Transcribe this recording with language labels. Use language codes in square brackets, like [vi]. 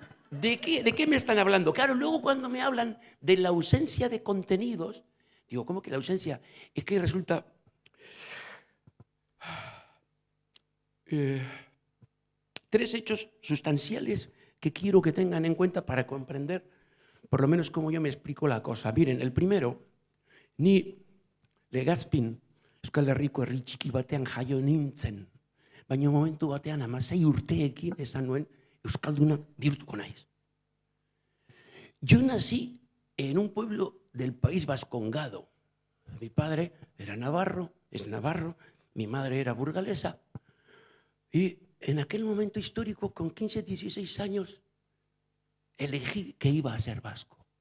[es] ¿De qué me están hablando? Claro, luego cuando me hablan de la ausencia de contenidos, digo, ¿cómo que la ausencia? Es que resulta... tres hechos sustanciales que quiero que tengan en cuenta para comprender por lo menos cómo yo me explico la cosa. Miren, el primero, [eu] ni legazpin Euskal Herriko herri txiki batean jaio nintzen, baina momentu batean 16 urteekin esan nuen euskalduna bihurtuko naiz. [es] Yo nací en un pueblo del País Vascongado. Mi padre era navarro, es navarro, mi madre era burgalesa, y en aquel momento histórico, con 15, 16 años, elegí que iba a ser vasco.